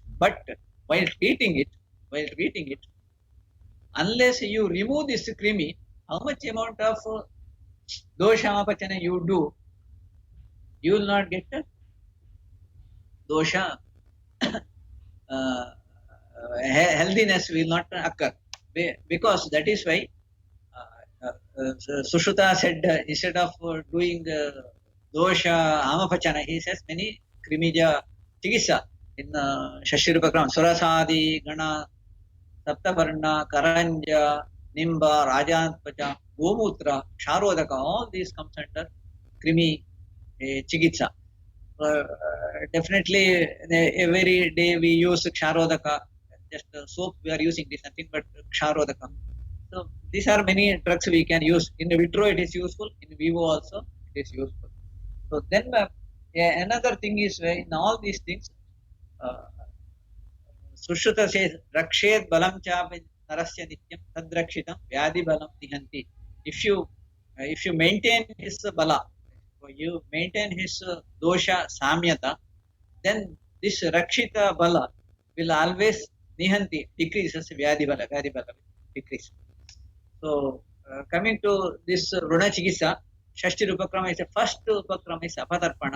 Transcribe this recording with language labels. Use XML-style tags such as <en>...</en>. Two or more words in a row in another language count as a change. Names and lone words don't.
<en>But while treating it, unless you remove this krimi, how much amount of</en> <sa>दोष अपचन</sa> <en>you do, you will not get dosha healthiness will not occur. Because that is why Sushruta said instead of doing</en> <sa>दोष आमपाचन,</sa> <en>he says many</en> <sa>क्रिमिज चिकिसा</sa> <en>in Shashirupakram, Surasadi, Gana, Saptavarna, Karanja, Nimba, Rajantpacha, Gomutra, Ksharodaka, all these comes under</en> <sa>क्रिमि चिकित्सा.</sa> <en>Definitely every day we use Ksharodaka, just soap we are using, this nothing but Ksharodaka. So these are many drugs we can use. In vitro it is useful, in vivo also it is useful. So then another thing is in all these things, Sushruta says,</en> <sa>रक्षेत् बलं चापि नरस्य नित्यं तद्रक्षितं व्याधि बलं निहन्ति.</sa> <en>If you maintain his bala, you maintain his</en> <sa>दोष साम्यता,</sa> <en>then this</en> <sa>रक्षित बल</sa> <en>will always nihanti, decreases</en> <sa>व्याधि बल</sa> <en>decrease. So coming to this</en> <sa>रुण चिकिसा, षष्टि उपक्रम</sa> <en>is the first Upakrama is Apatarpana.</en>